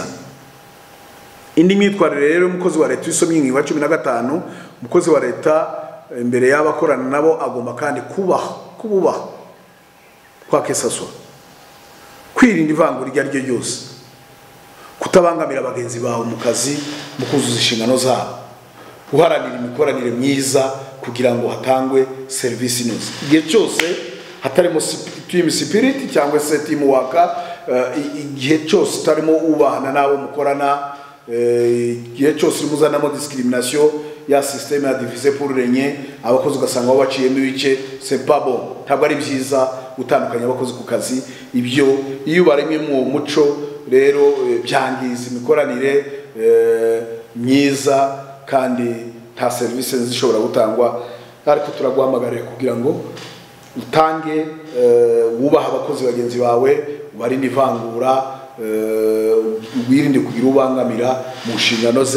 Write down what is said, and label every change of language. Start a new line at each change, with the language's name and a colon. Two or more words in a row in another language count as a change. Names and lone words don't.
Kinyarwanda: Indi myitwarire rero umukozi wa leta isomye ingingo ya 15 umukozi wa leta imbere y'abakorana nabo agomba kandi kububaha kwakesaswa kwirinda ivangura iryo ryo ryose kutabangamira abagenzi bawe mu kazi mu kuzuza inshingano zabo guharanira imikoranire myiza kugira ngo hatangwe service inoze. Igihe cyose hatarimo
English: team spirit
Kinyarwanda: cyangwa se
English: team work
Kinyarwanda: igihe cyose tarimo ubahana nabo mukorana igihe cyose muzanamo discrimination ya système ya
French: diviser pour régner
Kinyarwanda: abakozi ugasanga babaciyemo ibice
French: c'est pas bon.
Kinyarwanda: Ntabwo ari byiza gutandukanya abakozi ku kazi. Ibyo iyo baremye mu muco rero byangiza imikoranire myiza kandi nta serivisi zishobora gutangwa. Ariko turaguhamagarira kugira ngo utange wubaha abakozi bagenzi bawe, ubarinde ivangura, wirinde kugira ubangamira mu nshingano ze.